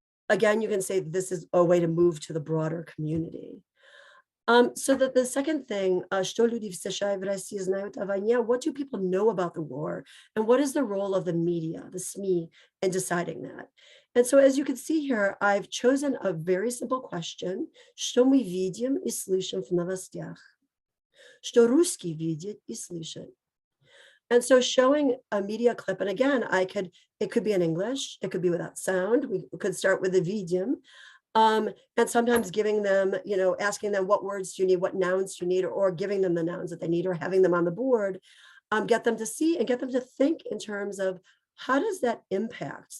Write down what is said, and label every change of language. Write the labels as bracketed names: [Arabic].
[English] Again, you can say this is a way to move to the broader community. So that the second thing, what do people know about the war? And what is the role of the media, the SME, in deciding that? And so as you can see here, I've chosen a very simple question. [Russian] Что мы видим и слышим в новостях? Что русский видит и слышит? [English] And so showing a media clip, and again, it could be in English, it could be without sound. We could start with a video. And sometimes giving them, you know, asking them what words do you need, what nouns do you need, or giving them the nouns that they need, or having them on the board, get them to see and get them to think in terms of how does that impact?